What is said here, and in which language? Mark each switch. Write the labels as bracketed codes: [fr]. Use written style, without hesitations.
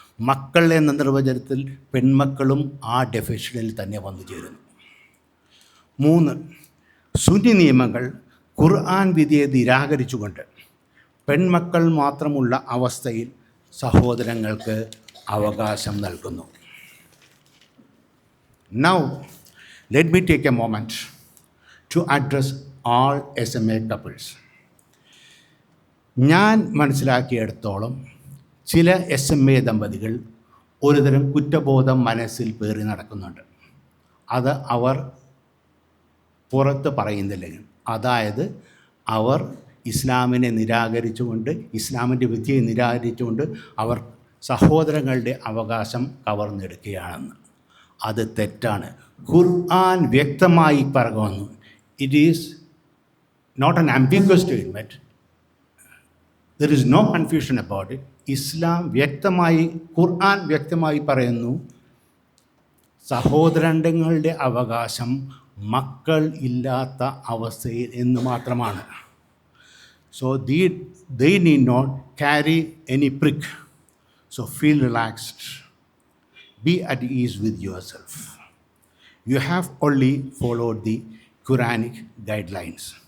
[ml] മക്കൾ എന്ന നിർവചനത്തിൽ പെൺമക്കളും ആ ഡെഫിനിഷനിൽ തന്നെ വന്നു ചേരുന്നു. 3, സുന്നി നിയമങ്ങൾ ഖുർആൻ വിധിയെ നിരാകരിച്ചുകൊണ്ട് പെൺമക്കൾ മാത്രമുള്ള അവസ്ഥയിൽ സഹോദരങ്ങൾക്ക് അവകാശം നൽകുന്നു. [en] Now, let me take a moment to address all SMA couples. [ml] ഞാൻ മനസ്സിലാക്കിയിടത്തോളം ചില SMA ദമ്പതികൾ ഒരുതരം കുറ്റബോധം മനസ്സിൽ പേറി നടക്കുന്നുണ്ട്. അത് അവർ പുറത്ത് പറയുന്നില്ല. അതായത് അവർ ഇസ്ലാമിനെ നിരാകരിച്ചുകൊണ്ട്, ഇസ്ലാമിൻ്റെ വിധിയെ നിരാകരിച്ചുകൊണ്ട് അവർ സഹോദരങ്ങളുടെ അവകാശം കവർന്നെടുക്കുകയാണെന്ന്. അത് തെറ്റാണ്. ഖുർആൻ വ്യക്തമായി പറയുന്നു. [en] It is not an ambiguous statement. There is no confusion about it. [ml] ഇസ്ലാം വ്യക്തമായി, ഖുർആൻ വ്യക്തമായി പറയുന്നു, സഹോദരങ്ങളുടെ അവകാശം മക്കൾ ഇല്ലാത്ത അവസ്ഥയിൽ എന്ന് മാത്രമാണ്. [en] So they need not carry any prick. So feel relaxed. Be at ease with yourself. You have only followed the Quranic guidelines.